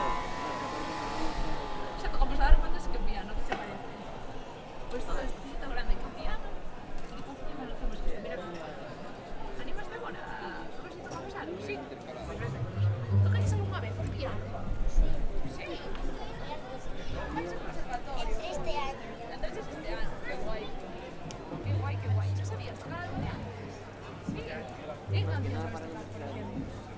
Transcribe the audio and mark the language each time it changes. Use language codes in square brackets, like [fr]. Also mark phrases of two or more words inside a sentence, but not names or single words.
[gl] Xa tocamos a dar contas que o piano, que che parece? Pois todo isto grande que o piano. E con piano non hacemos isto, mira como. Animaste agora a ver se tocamos algo? Sí? Pois vete. Tocaches algunha vez o piano? Sí. Sí? Vais ao conservatorio? [es] Este año. Entonces este año, qué guay. Qué guay, qué guay. ¿Ya sabías tocar algo de antes? Sí. ¿En canción sabes tocar, por ejemplo?